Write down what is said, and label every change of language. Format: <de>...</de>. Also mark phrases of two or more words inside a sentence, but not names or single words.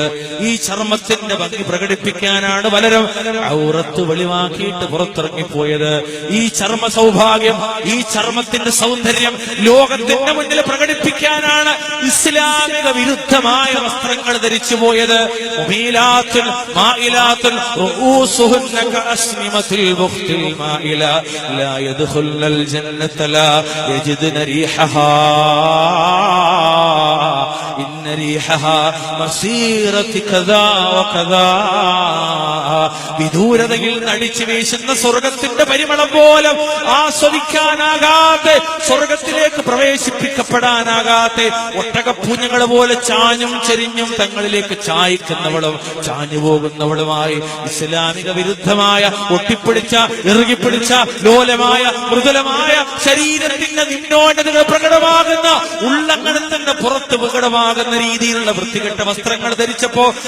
<ml>ഈ ചർമ്മത്തിന്റെ ഭംഗി പ്രകടിപ്പിക്കാനാണ് പലരും ഔറത്ത് വെളിവാക്കിയിട്ട് പുറത്തിറങ്ങിപ്പോയത്. ഈ ചർമ്മ സൗഭാഗ്യം, ഈ ചർമ്മത്തിന്റെ സൗന്ദര്യം ലോകത്തിന്റെ മുന്നിൽ പ്രകടിപ്പിക്കാനാണ് ഇസ്ലാമിക വിരുദ്ധമായ വസ്ത്രങ്ങൾ ധരിച്ചു പോയത്.</ml> <ar>الجنة لا يجدن ريحها إن ريحها مسيرة كذا وكذا.</ar> <ml>വിദൂരതയിൽ നടിച്ചു വീശുന്ന സ്വർഗത്തിന്റെ പരിമളം പോലും ആസ്വദിക്കാനാകാതെ, സ്വർഗത്തിലേക്ക് പ്രവേശിപ്പിക്കപ്പെടാനാകാതെ ഒട്ടകപ്പൂഞ്ഞകൾ പോലെ ചാഞ്ഞും ചെരിഞ്ഞും തങ്ങളിലേക്ക് ചായ്ക്കുന്നവളും ചാഞ്ഞു പോകുന്നവളുമായി ഇസ്ലാമിക വിരുദ്ധമായ ഒട്ടിപ്പിടിച്ച, ഇറുകിപ്പിടിച്ച, ലോലമായ, മൃദുലമായ ശരീരത്തിന്റെ നിമ്നോന്നതകൾ പ്രകടമാകുന്ന, ഉള്ളങ്കണത്തിന്റെ പുറത്ത് പ്രകടമാകുന്ന രീതിയിലുള്ള വൃത്തികെട്ട വസ്ത്രങ്ങൾ ധരിച്ചപ്പോ</ml>